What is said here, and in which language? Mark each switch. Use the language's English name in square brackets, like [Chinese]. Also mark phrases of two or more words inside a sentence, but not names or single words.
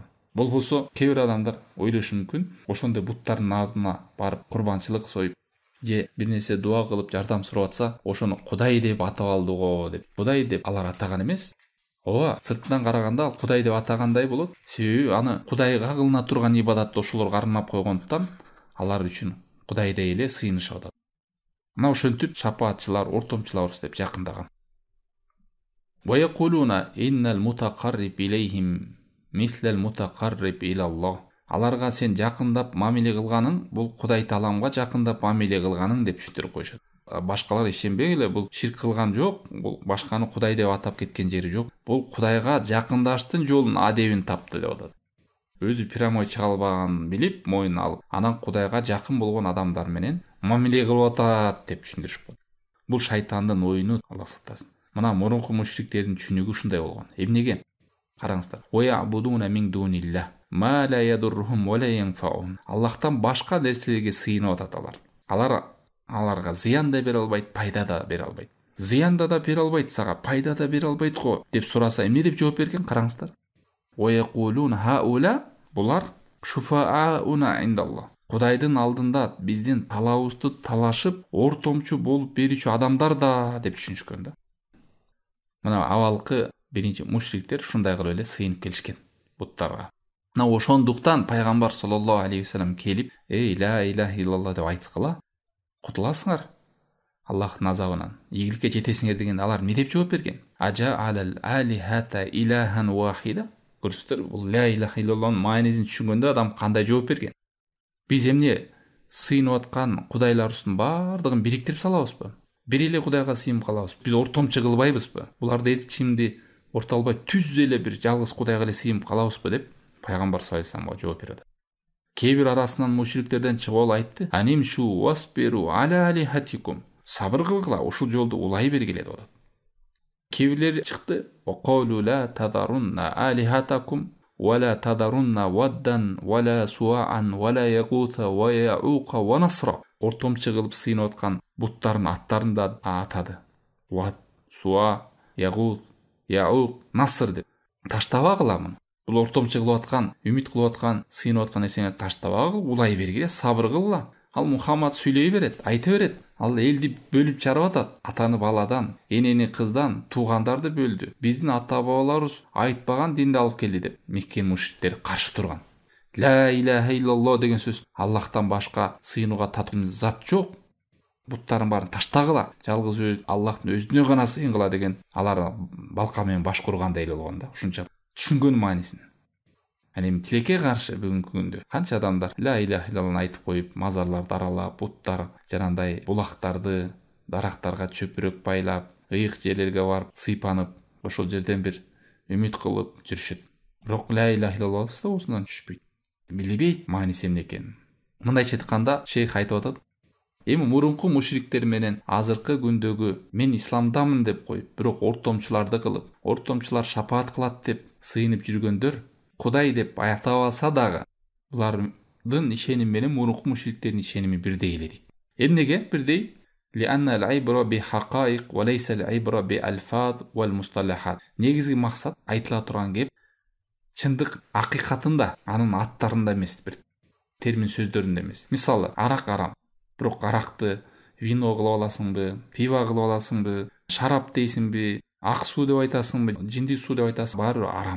[Kyrgyz] Болбосо кээ бир адамдар ойлошу мүмкүн, ошондой буттардын алдына барып курбанчылык союп, же бир нерсе дуа кылып жардам сурап атса, ошону Кудай деп атап алдыго деп. Кудай деп алар атаган эмес. Ооба, сыртынан караганда ал Кудай деп атагандай болот. Себеби аны Кудайга кылына турган ибадатты ошолор кармап койгондуктан алар үчүн Кудайдай эле сыйынышып атат. Мына ошентип шапаатчылар, ортомчулар деп жакындаган. [Arabic] ويقولون إن المتقرب إليهم مثل المتقرب إلى الله. [Kyrgyz] Аларга сен жакындап мамиле кылганың, бул Кудай Тааламга жакындап мамиле кылганың деп түшүндүрүп койшот. Башкалар ишенбегиле, бул ширк кылган жок, бул башканы Кудай деп атап кеткен жери жок. Бул Кудайга жакындаштын жолун, адебин тапты деп атат. өзү прямой чыга албаганын билип мойнуна алып, анан Кудайга жакын болгон адамдар менен мамиле кылып атат деп түшүндүрүшүп коет. Бул шайтандын оюну, Алла сактасын. Мына мурунку мушриктердин түшүнүгү ушундай болгон. Эмнеге? Караңыздар. [Arabic] ويعبدون من دون الله ما لا يضرهم ولا ينفعهم. [Kyrgyz] Аллахтан башка нерселерге сыйынып атат алар. Аларга зыян да бере албайт, пайда да бере албайт. Зыянда да бере албайт сага, пайда да бере албайт го деп сураса, эмне деп жооп берген? Караңыздар. [Arabic] ويقولون هؤلاء شفعاؤنا عند الله. [Kyrgyz] Кудайдын алдында биздин талабыбызды талашып, ортомчу болуп берүүчү адамдар да деп түшүнүшкөн да. Мына авалкы биринчи мушриктер ушундай кылып эле сыйынып келишкен буттарга. Мына ошондуктан пайгамбар [Arabic] صلى الله عليه وسلم [Kyrgyz] келип, эй [Arabic] لا إله إلا الله [Kyrgyz] деп айткыла, кутуласыңар Аллахтын азабынан, ийгиликке жетесиңер деген. Алар эмне деп жооп берген? [Arabic] أجعل الآلهة إلها واحدا. [Kyrgyz] Көрсөтөр, бул [Arabic] لا إله إلا الله [Kyrgyz] маанисин түшүнгөндө адам кандай жооп берген? Биз эмне сыйынып аткан кудайларыбыздын бардыгын бириктирип салабызбы? Бир эле кудайга сыйынып калабызбы? Биз ортомчу кылбайбызбы? Буларды эч кимди ортолбой түз эле бир жалгыз кудайга эле сыйынып калабызбы деп пайгамбар [Arabic] صلى الله عليه وسلم [Kyrgyz] жооп берет. Кээ бир арасынан мушриктерден чыгып алып айтты: [Arabic] "أن امشوا واصبروا على آلهتكم." [Kyrgyz] Сабыр кылгыла, ушул жолду улай бергиле деп атат. Кээ бирлер чыкты: [Arabic] "وقالوا لا تذرن آلهتكم ولا تذرن ودا ولا سواعا ولا يغوث ويعوق ونسرا." [Kyrgyz] Ортомчу кылып сыйынып аткан буттардын аттарын да атады. Вад, суа, ягут, яук, наср деп. Таштабагыла муну. Бул ортомчу кылып аткан, үмүт кылып аткан, сыйынып аткан нерсени таштабагыл, улай бергиле, сабыр кылгыла. Ал Мухаммад сүйлөй берет, айта берет. Ал элди бөлүп чарып атат. Атаны баладан, энени кыздан, туугандарды бөлдү. Биздин ата бабаларыбыз айтпаган динди алып келди деп Мекке мушриктери каршы турган. [Arabic] لا إله إلا الله [Kyrgyz] деген сөз, Аллахтан башка сыйынууга татымдуу зат жок. Буттарын баарын таштагыла, жалгыз Аллахтын өзүнө гана сыйынгыла деген алар балка менен баш кургандай эле болгон да. Ушунча түшүнгөн маанисин. Эми тилекке каршы бүгүнкү күндө канча адамдар [Arabic] لا إله إلا الله [Kyrgyz] айтып коюп, мазарларды аралап, буттар, жанандай булактарды, дарактарга чөпүрөк байлап, ыйык жерлерге барып, сыйпанып, ошол жерден бир үмүт кылып жүрүшөт. Бирок [Arabic] لا إله إلا الله [Kyrgyz] да осундан түшпөйт. Билбейт мааниси эмне экенин. Мындайча айтканда, шейх айтып атат: эми мурунку мушриктер менен азыркы күндөгү мен исламдамын деп коюп, бирок ортомчуларды кылып, ортомчулар шапаат кылат деп сыйынып жүргөндөр Кудай деп айтап алса дагы, булардын ишеними менен мурунку мушриктердин ишеними бирдей эле дейт. Эмнеге бирдей? [Arabic] لأن العبرة بالحقائق وليس العبرة بالألفاظ والمصطلحات. [Kyrgyz] Негизги максат айтыла турган кеп чындык акыйкатында, анын аттарында эмес, бир термин сөздөрүндө эмес. Мисалы, арак арам. Бирок аракты вино кылып аласыңбы, пиво кылып аласыңбы, шарап дейсиңби, ак суу деп айтасыңбы, жинди суу деп айтасың, баары арам.